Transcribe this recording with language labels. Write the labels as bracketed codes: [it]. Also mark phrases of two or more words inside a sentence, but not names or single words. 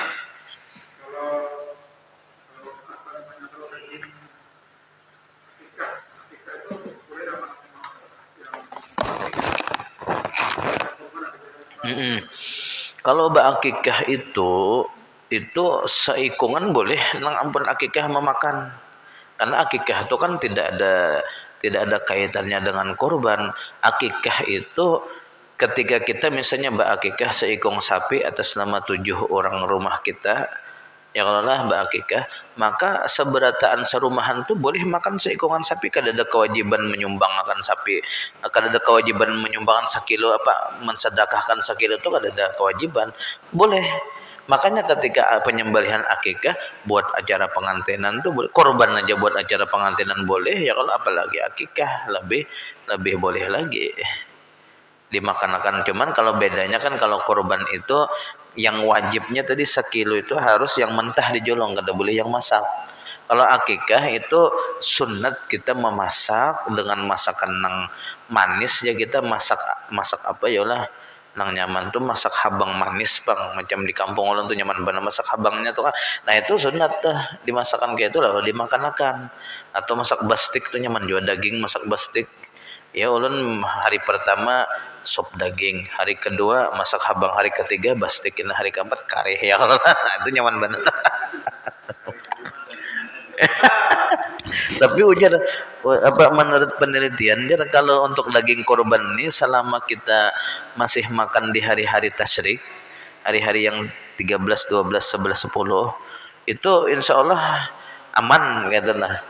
[bjn] Kalau berakikah itu seikungan boleh, nang ampun akikah memakan. [id] Karena akikah itu kan tidak ada kaitannya dengan kurban. Akikah itu ketika kita misalnya berakikah seikung sapi atas nama 7 orang rumah kita, ya kalau lah berakikah, maka seberataan serumahan tuh boleh makan seikungan sapi. Kada ada kewajiban menyumbang akan sapi, kada ada kewajiban menyumbangkan sekilo mensedekahkan sekilo itu kada ada kewajiban, boleh. Makanya ketika penyembelihan akikah buat acara pengantinan tuh boleh, korban aja buat acara pengantinan boleh, ya kalau apalagi akikah lebih boleh lagi dimakan. Cuman kalau bedanya kan, kalau korban itu yang wajibnya tadi sekilo itu harus yang mentah dijolong, kada boleh yang masak. [bjn] Kalau akikah itu sunat kita memasak dengan masakan nang manis, ya kita masak apa ya lah nang nyaman tuh, masak habang manis bang, macam di kampung orang tuh nyaman banget masak habangnya tuh. [id] Nah itu sunat tuh dimasakan kayak itu lah dimakan. Atau masak bastik tuh nyaman juga, daging masak bastik. Ya ulun hari pertama sop daging, hari kedua masak habang, hari ketiga bastikin, hari keempat kare, ya itu nyaman banget. Tapi ujar menurut penelitian, kalau untuk daging korban ini selama kita masih makan di hari-hari tasyrik, hari-hari yang 13, 12, 11, 10, itu [ar] insya Allah [id] aman gitu lah.